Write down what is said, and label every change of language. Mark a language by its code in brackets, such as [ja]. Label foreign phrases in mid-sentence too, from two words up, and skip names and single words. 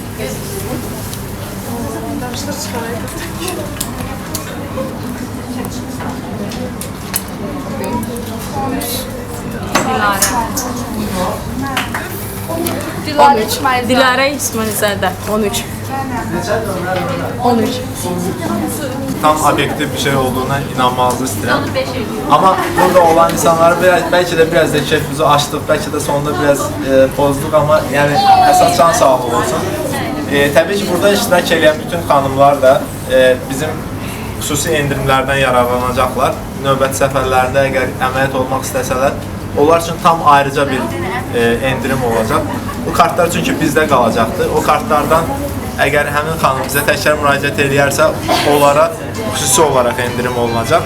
[az] Dilara İsmailzade 13. 13. [tr] Tam obyektiv bir şey olduğuna inanmanızı istedim. Ama burada olan insanları belki de biraz da keyfimizi açtık, belki de sonunda biraz bozduk ama yani esas can sağlığı olsun. [az] Tabii ki burada iştirak eden bütün xanımlar da bizim xüsusi endirimlərdən yararlanacaqlar. Növbəti səfərlərində əgər əməliyyat olmaq istəsələr, onlar üçün tam ayrıca bir endirim olacaq. Bu kartlar çünkü bizdə qalacaqdır. O kartlardan əgər həmin xanım bizə təkrar müraciət edərsə, onlara xüsusi olaraq endirim olunacaq.